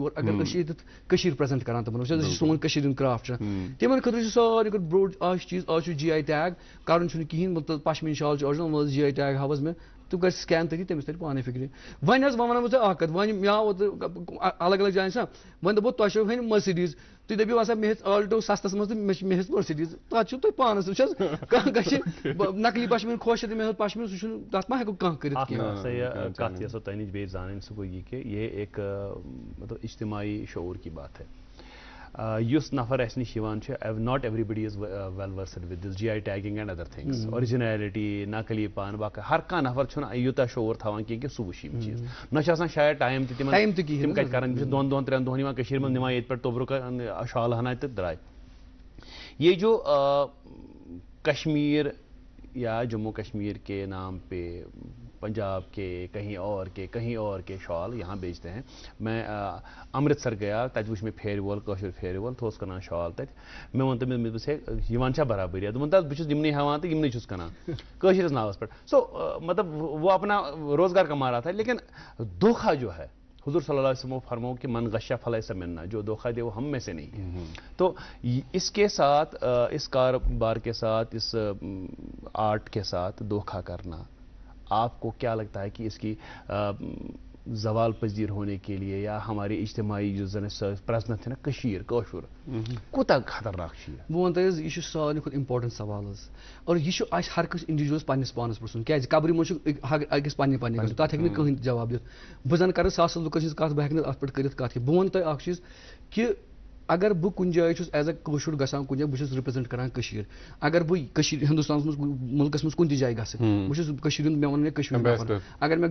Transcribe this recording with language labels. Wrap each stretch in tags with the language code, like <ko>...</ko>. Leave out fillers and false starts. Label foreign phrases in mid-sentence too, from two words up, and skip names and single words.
<ks>یور اگر أسۍ چھِ ییٚتٮ۪تھ کٔشیٖر پرٛزَنٹ کران تِمن وٕچھ حظ یہِ چھُ سون کٔشیٖر ہُنٛد کرٛافٹ چھُ تِمن خٲطرٕ چھُ ساروی کھۄتہٕ بوٚڑ آز چیٖز آز چھُ GI ٹیگ کَرُن چھُنہٕ کِہیٖنۍ مطلب پشمیٖن شال چھُ آرجِنل وَلہٕ GI ٹیگ ہاوَس مےٚ تِم کَرِ سکین تٔتی تٔمِس تَرِ پانے فِکرِ وۄنۍ حظ وۄنۍ وَنو بہٕ ژےٚ اکھ کَتھ وۄنۍ مےٚ آو الگ الگ جایَن چھا وۄنۍ دوٚپو تۄہہِ چھو ہٮ۪نۍ مرسِڈیٖز تُہۍ دٔپِو ہسا مےٚ ہیٚژ آلٹو سستَس منٛز تہٕ مےٚ ہیٚژ مرسِڈیٖز تَتھ چھُو تۄہہِ پانَس وٕچھ حظ کانٛہہ گژھِ نقلی پشمیٖن خۄش تہٕ مےٚ ہیوٚت پشمیٖن سُہ چھُنہٕ تَتھ ما ہٮ۪کو کانٛہہ کٔرِتھ کینٛہہ کَتھ یۄس تۄہہِ نِش بیٚیہِ زانٕنۍ سُہ گوٚو یہِ کہِ</ks> <ur>یہ ایک مطلب اجتماعی شعور کی بات ہے</ur> <ks>یُس نفر اَسہِ نِش یِوان چھُ</ks> <en>not everybody is well versed with this GI tagging and other things</en> <ks>اوٚرجِنیلٹی نقلی پان باقٕے ہر کانٛہہ نفر چھُنہٕ یوٗتاہ شعور تھاوان کینٛہہ کہِ سُہ وٕچھ یِم چیٖز نہ چھُ آسان شاید ٹایم تہِ تِمن تِم کَتہِ کران تِم چھِ 2 دۄہن 3 دۄہن یِوان کٔشیٖرِ منٛز نِوان ییٚتہِ پٮ۪ٹھ توٚبرُک شال ہنا تہٕ درٛاے</ks> <ur>یہ جو کشمیر یا جموں کشمیر کے نام پہ پنجاب کے کہیں اور کے شال یہاں بیچتے ہیں میں امرتسر گیا</ur> <ks>تَتہِ وٕچھ مےٚ پھیرِ وول کٲشُر پھیرِ وول سُہ اوس کٕنان شال تَتہِ مےٚ ووٚن تٔمِس مےٚ دوٚپُس ہے یِوان چھا برابٔری دوٚپُن تَتھ بہٕ چھُس یِمنٕے ہٮ۪وان تہٕ یِمنٕے چھُس کٕنان کٲشرِس ناوَس پٮ۪ٹھ سو</ks> <ur>مطلب وہ اپنا روزگار کما رہا تھا لیکن دھوکھا جو ہے حضور</ur> <ar>صلی اللہ علیہ وسلم</ar> <ur>فرماؤ کہ</ur> <ar>من غش فلیس منا</ar> <ur>جو دھوکہ دے وہ ہم میں سے نہیں ہے تو اس کے ساتھ اس کاروبار کے ساتھ اس آرٹ کے ساتھ دھوکھا کرنا آپ کو کیا لگتا ہے کہ اس کی زوال پذیر ہونے کے لیے یا ہماری اجتماعی جو زن پرزنت ہے نا</ur> <ks>کشیر کٲشُر کوٗتاہ خطرناک چھُ یہِ بہٕ وَنہٕ تۄہہِ حظ یہِ چھُ ساروی کھۄتہٕ اِمپاٹنٹ سوال حظ اور یہِ چھُ اَسہِ ہر کٲنٛسہِ اِنڈِوِجوَلَس پنٛنِس پانَس پرٛژھُن کیٛازِ قبرِ منٛز چھُ أکِس پنٛنہِ گژھُن تَتھ ہیٚکہِ نہٕ کٕہٕنۍ تہِ جواب دِتھ بہٕ زَن کَرٕ ساسَن لُکَن ہِنٛز کَتھ بہٕ ہٮ۪کہٕ نہٕ اَتھ پٮ۪ٹھ کٔرِتھ کَتھ کینٛہہ بہٕ وَنہٕ تۄہہِ اَکھ چیٖز کہِ اگر بہٕ کُنہِ جایہِ چھُس</ks> <en>as a</en> <ks>کٲشُر گژھان کُنہِ جایہِ بہٕ چھُس رِپرٛزنٛٹ کران کٔشیٖر اگر بہٕ کٔشیٖر ہِندُستانَس منٛز مُلکَس منٛز کُنہِ تہِ جایہِ گژھٕ بہٕ چھُس کٔشیٖرِ ہُنٛد مےٚ ووٚن مےٚ کٔشیٖر نفر اگر مےٚ</ks>